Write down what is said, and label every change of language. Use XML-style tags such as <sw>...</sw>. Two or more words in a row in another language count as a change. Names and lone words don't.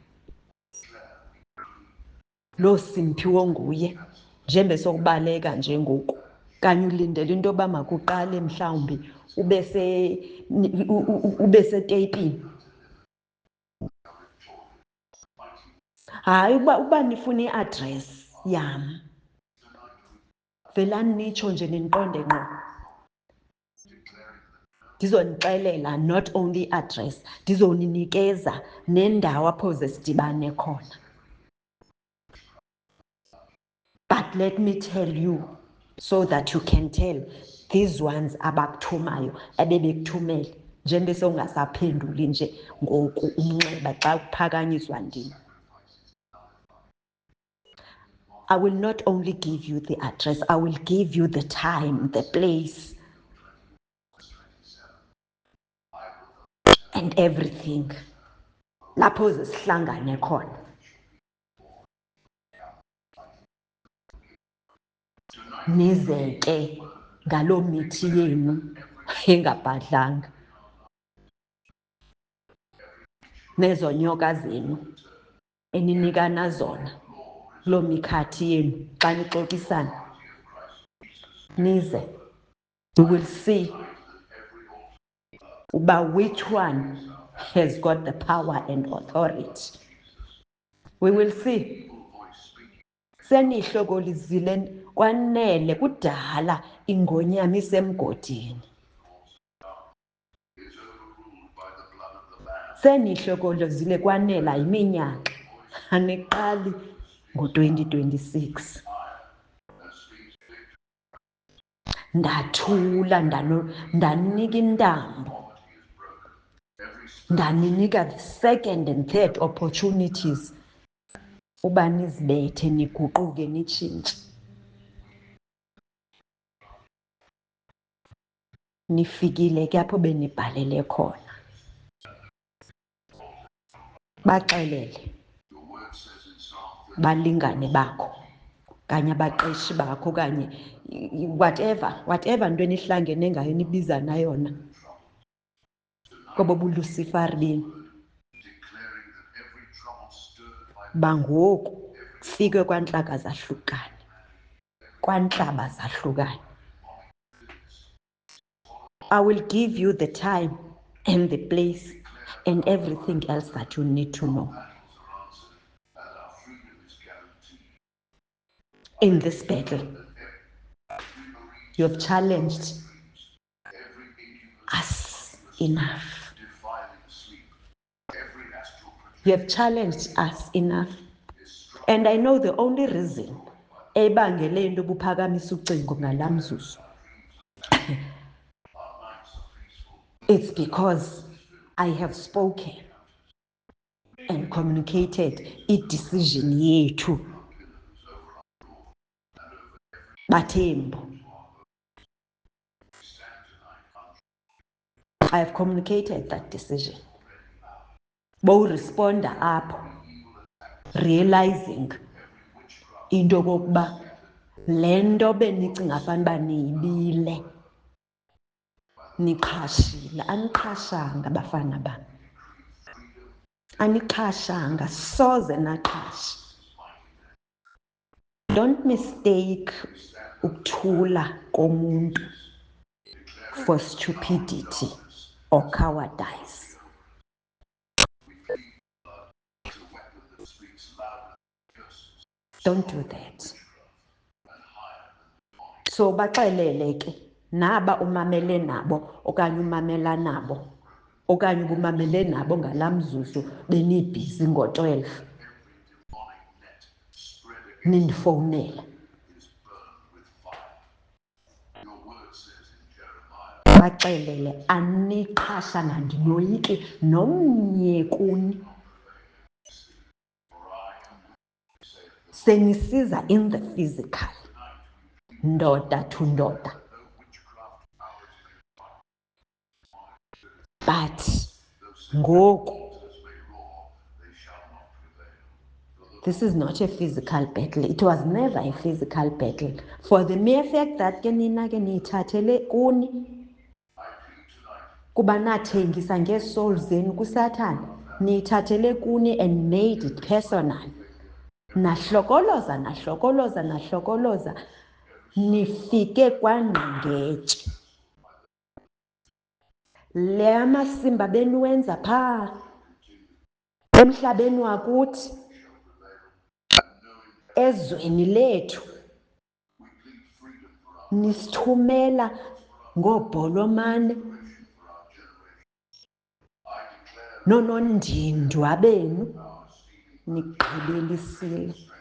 <xh>Loo Simphiwe onguye njengoba sokubaleka nje ngoku, kanye ulindele into yoba makuqale mhlawumbi ube seteyipini. Hayi, uba nifuna i-address yam, velani nitsho nje niqonde ngqo. ndizonixelela</xh> <en>not only address,</en> <xh>ndizoninikeza nendawo apho ze sidibane khona.</xh> <en>But let me tell you, so that you can tell these ones</en> <xh>abakuthumayo ebebekuthumele njengoba sewungasaphenduli nje ngoku umnxeba xa kuphakanyiswa ndim.</xh> <en>I will not only give you the address, I will give you the time, the place, and everything.</en> <xh>Lapho ze sihlangane khona. Nize ke ngaloo mithi yenu engabhadlanga. Nezo nyoka zenu eninikana zona loo mikhathi yenu xa nixokisana. Nize.</xh> <en>We will see about which one has got the power and authority. We will see.</en> <xh>Senihlokolizile kwanele kudala ingonyama isemgodini. Senihlokolizile kwanela iminyaka. Aniqali ngo-2026. Ndathula ndanika intambo. Ndaninika</xh> <en>the second and third opportunities</en> <xh>uba nizibethe niguquke nitshintshe. Nifikile ke apho benibhalele khona. Baxelele balingane bakho kanye abaqeshi bakho kanye whatever into enihlangene ngayo nibizana yona kobo bulusifari bini. Bangoku kufikwe kwantlaka zahlukane, kwantlaba zahlukane.</xh> <en>I will give you the time and the place and everything else that you need to know. In this battle, you have challenged us enough. You have challenged us enough. And I know the only reason</en> <xh>ebangele into buphakamisa ucingo ngalamzuzu</xh> <en>it's because I have spoken and communicated</en> <xh>i-decision yethu. Bathembu.</xh> <en>I have communicated that decision.</en> <xh>Bo responda apho, realizing into kokuba le nto benicinga fanuba niyibile, niqhashile. Aniqhashanga bafana bam. Aniqhashanga, soze naqhasha.</xh> <en>Don't mistake</en> <xh>ukuthula komuntu</xh> <en>for stupidity or cowardice. Don't do that.</en> <xh>So baxelele ke naba umamele nabo okanye umamela nabo okanye ubumamele nabo ngalamzuzu benibhizi ngo-12 nindifowunela. Baxelele aniqhashanga ndinoyiki nomnye kuni. Senisiza</xh> <en>in the physical,</en> <xh>ndoda to ndoda. But ngoku,</xh> <en>this is not a physical battle. It was never a physical battle. For the mere fact that</en> <xh>ke nina ke niyithathele kuni kuba nathengisa ngesoul zenu kuSathane, niyithathele kuni</xh> <en>and made it personal.</en> <xh>Nahlokoloza, nifike kwangqengetshe. Le amasimba beniwenza phaa emhlabeni wakuthi, ezweni lethu, nisithumela ngoobholomane, nonondindwa benu nigqibelisile.</xh>